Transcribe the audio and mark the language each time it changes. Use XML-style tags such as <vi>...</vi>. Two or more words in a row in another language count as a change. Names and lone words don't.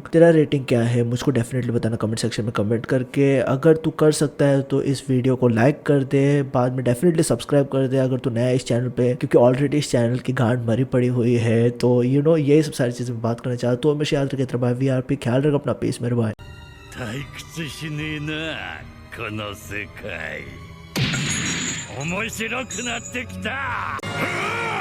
<hi>तेरा रेटिंग क्या है मुझको डेफिनेटली बताना</hi> <en>comment section</en> <hi>में कमेंट करके। अगर तू कर सकता है तो इस वीडियो को लाइक कर दे, बाद में डेफिनेटली सब्सक्राइब कर दे अगर तू नया है इस चैनल पे, क्योंकि ऑलरेडी इस चैनल की गांड मरी पड़ी हुई है। तो ये सब सारी चीजें बात करना चाहता हूँ। तो हमेशा याद रखे तेरा भाई वीआरपी, ख्याल रख अपना, पीस मेरे भाई।</hi> <ja>退屈しねえなこの世界面白くなってきた</ja>